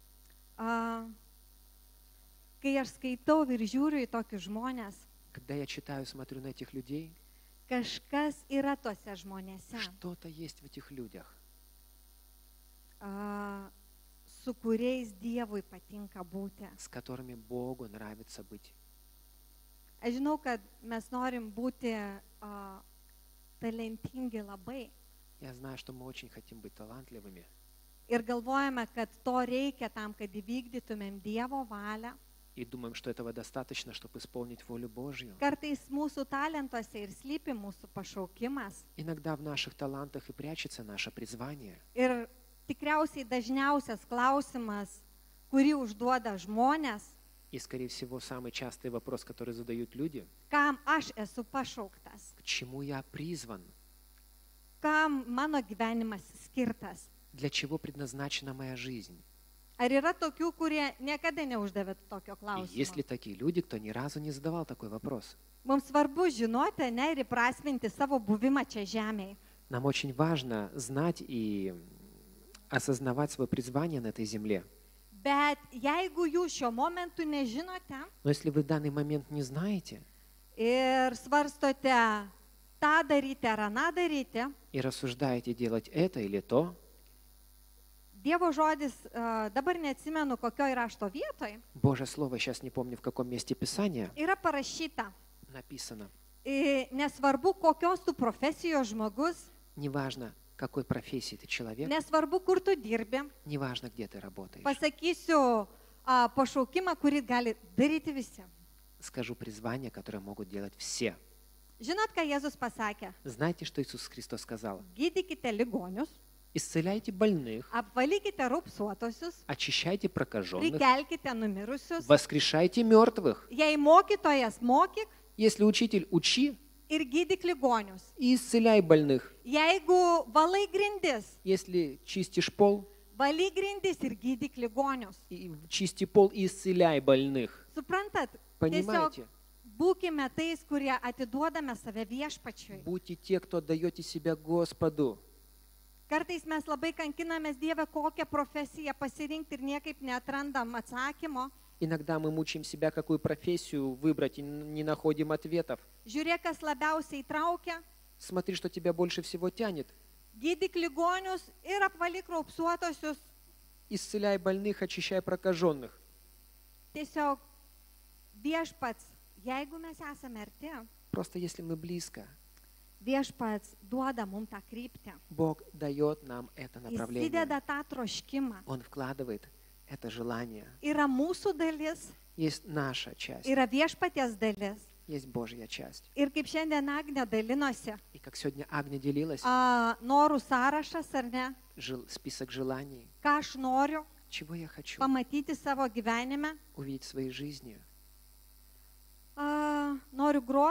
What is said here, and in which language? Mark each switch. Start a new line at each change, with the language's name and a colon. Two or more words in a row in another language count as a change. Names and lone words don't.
Lithuanian: Kai aš skaitau ir žiūriu į tokius žmonės,
Russian: Когда я читаю, смотрю на этих людей,
Lithuanian: kažkas yra tuose žmonėse,
Russian: что-то есть в этих людях,
Lithuanian: su kuriais Dievui patinka būti.
Russian: с которыми Богу нравится быть.
Lithuanian: Aš žinau, kad mes norim būti talentingi labai
Russian: Я знаю, что мы очень хотим быть талантливыми.
Lithuanian: ir galvojame, kad to reikia tam, kad įvykdytumėm Dievo valią.
Russian: И думаем, что этого достаточно, чтобы исполнить волю Божью.
Lithuanian: Kartais mūsų talentuose ir slypi mūsų pašaukimas.
Russian: Иногда в наших талантах и прячется наше призвание.
Lithuanian: Ir tikriausiai dažniausias klausimas, kurį užduoda žmonės,
Russian: И, скорее всего, самый частый вопрос, который задают люди:
Lithuanian: kam aš esu pašauktas,
Russian: к чему я призван?
Lithuanian: kam mano gyvenimas skirtas.
Russian: Для чего предназначена моя жизнь?
Lithuanian: Ar yra tokių, kurie niekada neuždavė tokio
Russian: И есть ли
Lithuanian: klausimo?
Russian: такие люди, кто ни разу не задавал такой вопрос?
Lithuanian: Mums svarbu žinoti, ne, ir įprasminti savo buvimą čia žemėje.
Russian: Нам очень важно знать и осознавать свое призвание на этой земле.
Lithuanian: Bet jeigu jūs šiuo momentu nežinote
Russian: Но если вы в данный момент не знаете
Lithuanian: ir svarstote tą daryti ar aną daryti,
Russian: и рассуждаете делать это или то,
Lithuanian: Dievo žodis, dabar neatsimenu kokioje rašto vietoje,
Russian: Божье Слово, сейчас не помню в каком месте Писания,
Lithuanian: yra parašyta.
Russian: написано:
Lithuanian: Nesvarbu, kokios tu profesijos žmogus,
Russian: неважно, какой профессии ты человек,
Lithuanian: nesvarbu, kur tu dirbi,
Russian: неважно, где ты работаешь.
Lithuanian: pasakysiu pašaukimą, kurį gali daryti visi.
Russian: Скажу призвание, которое могут делать все.
Lithuanian: Žinot, ką Jėzus pasakė?
Russian: Знаете, что Иисус Христос сказал?
Lithuanian: Gydykite ligonius,
Russian: Исцеляйте больных,
Lithuanian: apvalykite raupsuotosius,
Russian: очищайте прокаженных,
Lithuanian: prikelkite numirusius.
Russian: воскрешайте мертвых.
Lithuanian: Jei mokytojas mokyk
Russian: Если учитель, учи
Lithuanian: ir gydyk ligonius.
Russian: и исцеляй больных.
Lithuanian: Jeigu valai grindis,
Russian: Если чистишь пол,
Lithuanian: valyk grindis ir gydyk ligonius.
Russian: и чисти пол и исцеляй больных.
Lithuanian: Suprantat?
Russian: Понимаете?
Lithuanian: Būkime tais, kurie atiduodame save viešpačiui.
Russian: Будьте те, кто отдаете себя Господу.
Lithuanian: Kartais mes labai kankinamės Dievę, kokią profesiją pasirinkti ir niekaip neatrandam atsakymo.
Russian: Иногда мы мучаем себя, какую профессию выбрать, и не находим ответов.
Lithuanian: Žiūrėk, kas labiausiai traukia,
Russian: Смотри, что тебя больше всего тянет.
Lithuanian: gydyk ligonius ir apvalyk raupsuotosius.
Russian: Исцеляй больных, очищай прокаженных.
Lithuanian: Tiesiog viešpats, jeigu mes esame arti,
Russian: Просто если мы близко,
Lithuanian: viešpats duoda mums tą kryptį.
Russian: Бог дает нам это
Lithuanian: Jis
Russian: направление.
Lithuanian: įdeda tą troškimą.
Russian: Он вкладывает это желание.
Lithuanian: Yra mūsų dalis,
Russian: Есть наша часть,
Lithuanian: yra viešpaties dalis.
Russian: есть Божья часть.
Lithuanian: Ir kaip šiandien Agnė dalinosi,
Russian: И как сегодня Агния делилась,
Lithuanian: norų sąrašas ar ne,
Russian: список желаний,
Lithuanian: ką aš noriu
Russian: чего я хочу
Lithuanian: pamatyti savo gyvenime,
Russian: увидеть в своей жизни.
Lithuanian: noriu grot,